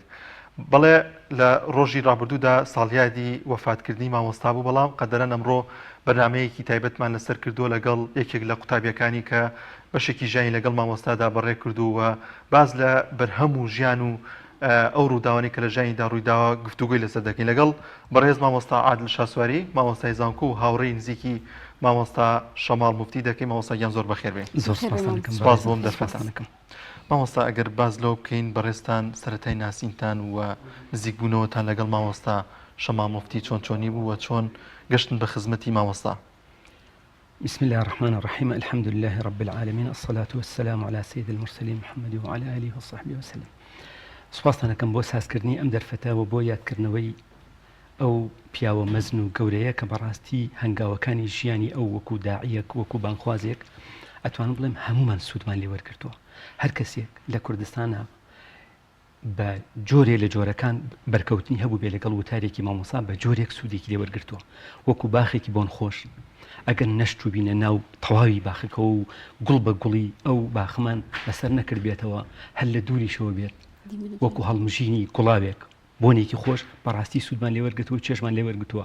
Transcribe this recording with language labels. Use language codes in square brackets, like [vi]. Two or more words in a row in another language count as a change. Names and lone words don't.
[ckb] بەڵێ لە ڕۆژی ڕابردوودا ساڵیادی وەفاتکردنی مامۆستا بوو بەڵام قەدەرەن ئەمڕۆ بەرنامەیەکی تایبەتمان لەسەر کردووە لەگەڵ یەکێک لە قوتابیەکانی کە بەشێکی ژیانی لەگەڵ مامۆستادا بەڕێ کردووە باز لە بەرهەم و ژیان و ئەو ڕووداوانی کە لە ژیانیدا ڕوویداوە گفتوگوی لەسەر دەکەین لەگەڵ بەڕێز مامۆستا عادل شاسواری مامۆستای زانکۆ و هاوڕێی نزیکی مامۆستا شەماڵ موفتی دەکەین. مامۆستا گیان زۆر بەخێر بێن. سپاس بۆم دەرفەتانەکەم. مامۆستا ئەگەر باز لەو بکەین بەڕێستان سەرەتای ناسینتان و نزیکبوونەوەتان لەگەڵ مامۆستا شەماڵ موفتی چۆن چۆنی بوو و چۆن گەشتن بە خزمەتی مامۆستا. [ar] بسم الله الرحمن الرحيم الحمد لله رب العالمين الصلاة والسلام على سيد المرسلين محمد وعلى آله وصحبه وسلم. [ckb] سوپاسانەکەم بۆ سازکردنی ئەم دەرفەتەوە بۆ یادکردنەوەی ئەو پیاوە مەزن و گەورەیە کە بەڕاستی هەنگاوەکانی ژیانی ئەو وەکو داعیەک وەکو بانخوازێک ئەتوانم بڵێم هەمومان سوودمان لێ وەرگرتووە. هەر کەسێک لە کوردستانە بە جۆرێ لە جۆرەکان بەرکەوتنی هەبوو بێ لەگەڵ وتارێکی مامۆسا بە جۆرێک سوودێکی لێ وەرگرتووە وەکو باخێکی بۆن خۆش ئەگەر نەشت و بینە ناو تەواوی باخەکە و گوڵ بە گوڵی ئەو باخمان لەسەر نەکرد بێتەوە هەر لە دووریشەوە بێت وەکو هەڵمژینی گوڵاوێک بۆنێکی خۆش بەڕاستی سوودمان لێ وەرگرتووە و چێژمان لێ وەرگرتووە.